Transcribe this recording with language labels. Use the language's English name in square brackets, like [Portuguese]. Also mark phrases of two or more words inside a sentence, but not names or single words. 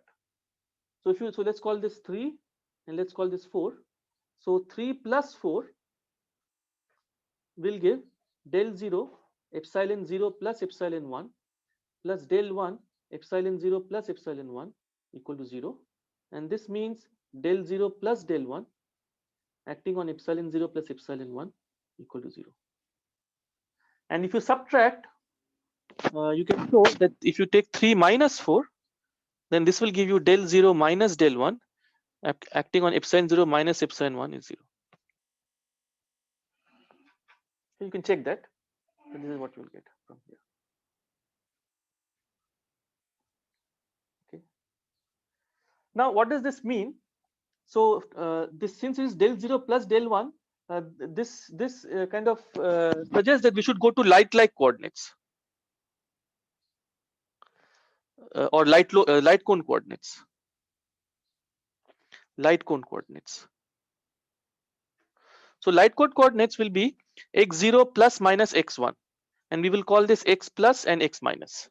[English] So let's call this 3 and let's call this 4. So 3 plus 4 will give del 0 epsilon 0 plus epsilon 1 plus del 1 epsilon 0 plus epsilon 1 equal to 0. And this means del 0 plus del 1 acting on epsilon 0 plus epsilon 1 equal to 0. And if you subtract, you can show that if you take 3 minus 4, then this will give you del 0 minus del 1 acting on epsilon 0 minus epsilon 1 is 0. So you can check that. So this is what you will get from here. Okay. Now, what does this mean? So this, since it is del 0 plus del 1, this kind of suggests that we should go to light-like coordinates or light cone coordinates. Light cone coordinates. So light cone coordinates will be x0 plus minus x1, and we will call this x plus and x minus.